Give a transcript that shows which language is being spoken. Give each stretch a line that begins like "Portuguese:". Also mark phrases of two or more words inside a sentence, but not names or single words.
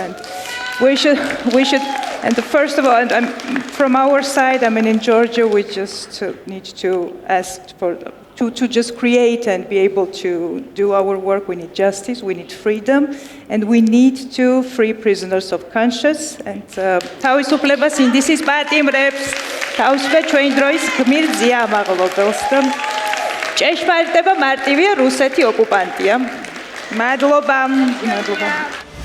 English: And we should, and first of all, and from our side, I mean, in Georgia, we just need to ask to just create and be able to do our work. We need justice, we need freedom, and we need to free prisoners of conscience.
Georgian: And თავისუფლებას ინდისის პატიმრებს, თავისუფლება ჩვენი დროის გმირ მაღლობელს და ჭეშმარიტება მარტივია რუსეთი ოკუპანტია. მადლობა.